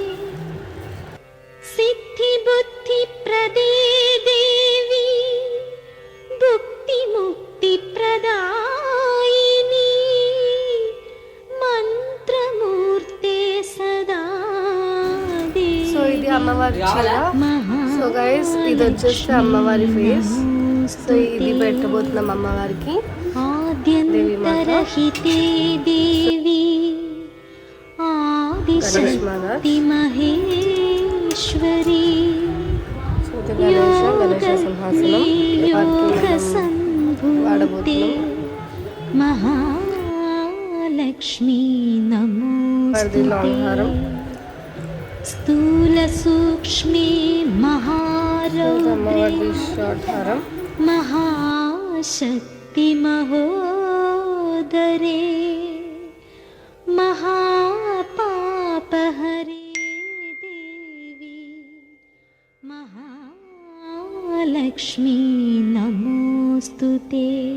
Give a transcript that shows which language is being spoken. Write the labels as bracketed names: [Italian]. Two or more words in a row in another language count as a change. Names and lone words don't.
[Sanskrit] सिद्धिबुद्धिप्रदे देवी भुक्तिमुक्तिप्रदायिनी मंत्रमूर्ते सदा देवी. [Telugu] సో ఇది అమ్మవారి చీర. [English] so guys, [Telugu] ఇది వచ్చేస్తే అమ్మవారి ఫేస్. సో ఇది పెట్టబోతున్నాం అమ్మవారికి. [Sanskrit] ఆద్యంతరహితే దేవి ఆదిశక్తి మహేశ్వరి గణేశ సంభూతే మహాలక్ష్మి నమోస్తుతే. స్థూల సూక్ష్మే మహారౌద్రే महाशक्ति महोदरे महापापहरे देवी महालक्ष्मी नमोऽस्तुते.